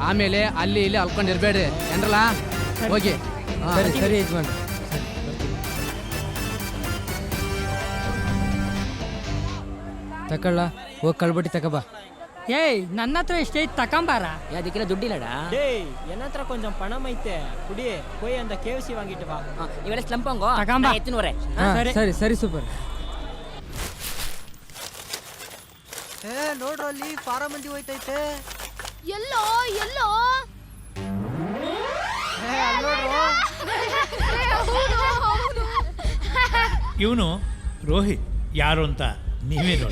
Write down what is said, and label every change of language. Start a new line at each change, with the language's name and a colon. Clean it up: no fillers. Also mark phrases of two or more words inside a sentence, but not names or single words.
Kannada: ಆಮೇಲೆ ಅಲ್ಲಿ ಇಲ್ಲಿ ಅಲ್ಕೊಂಡಿರ್ಬೇಡ್ರಿ ಏನ್ರಲ್ಲ ಹೋಗಿ. ಸರಿ ಸರಿ ಯಜಮಾನ್ರೆ. ತಕೊಳ್ಳ ಹೋಗಿ ಕಳ್ಬಟ್ಟಿ ತಗೋಬಾ. ಏಯ್ ನನ್ನ ಹತ್ರ ಎಷ್ಟೈತೆ ತಕೊಂಬಾರ. ಅದಕ್ಕೆಲ್ಲ ದುಡ್ಡಿಲ್ಲಡಾ.
Tamil: டேய் என்னತ್ರ கொஞ்சம் பணம் ஐತೆ குடி போய் அந்த கேவிசி வாங்கிட்டு வா.
Kannada: ಇವೆಲ್ಲ ಸ್ಲಂಪಂಗೋ ತಗೊಂಬಾ. ಎತ್ತಿನವರೇ. ಸರಿ ಸರಿ ಸೂಪರ್. ನೋಡ್ರ ಅಲ್ಲಿ ಪಾರ ಮಂದಿ ಹೋಯ್ತೈತೆ. ಎಲ್ಲೋ ಎಲ್ಲೋ ಇವನು ರೋಹಿತ್ ಯಾರು ಅಂತ ನೀವೇ ನೋಡಿ.